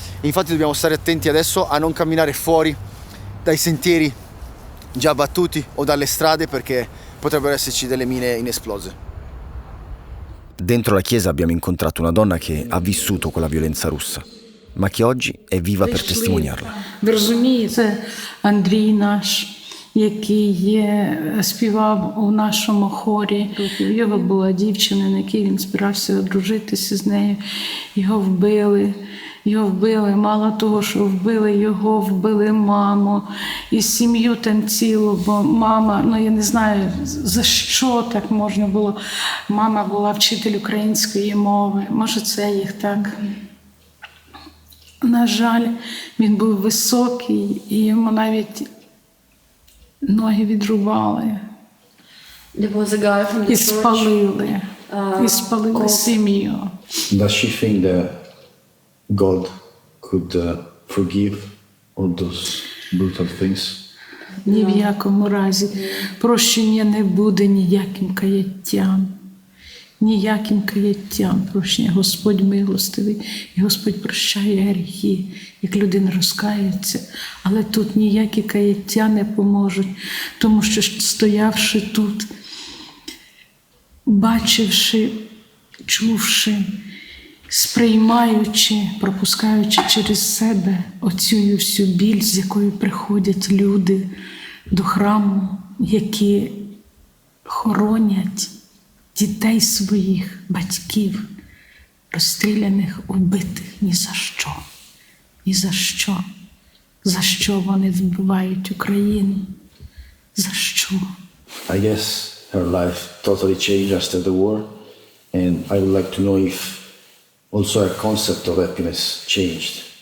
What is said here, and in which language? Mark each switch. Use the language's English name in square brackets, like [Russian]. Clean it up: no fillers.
[Italian] Infatti dobbiamo stare attenti adesso a non camminare fuori dai sentieri già battuti o dalle strade, perché potrebbero esserci delle mine inesplose. Dentro la chiesa abbiamo incontrato una donna che ha vissuto quella violenza russa, ma che oggi è viva per testimoniarla. [Ukrainian] Ви розумієте, це Андрій наш, який співав у нашому хорі. У його була дівчина, на якій він збирався одружитися з нею. Його вбили. Мало того, що вбили його, вбили маму і сім'ю там цілу, бо мама, я не знаю, за що так можна було. Мама була вчитель української мови, може це їх так. На жаль, він був високий, і йому навіть ноги відрубали. [English] There was a guy from the [Ukrainian] І [English] church. [Ukrainian] спалили сім'ю. [English] Does she think that God could forgive all those brutal things? [Ukrainian] Ні в якому разі. Прощення не буде ніяким каяттям. Ніяким каяттям прощення. Господь милостивий, і Господь прощає гріхи, як людина розкається. Але тут ніякі каяття не поможуть, тому що, стоявши тут, бачивши, чувши, сприймаючи, пропускаючи через себе оцю всю біль, з якою приходять люди до храму, які хоронять дітей своїх, батьків, розстріляних, убитих ні за що. Ні за що. За що вони вбивають Україну? За що? [English] I guess her life totally changed after the war, and I would like to know if also her concept of happiness changed.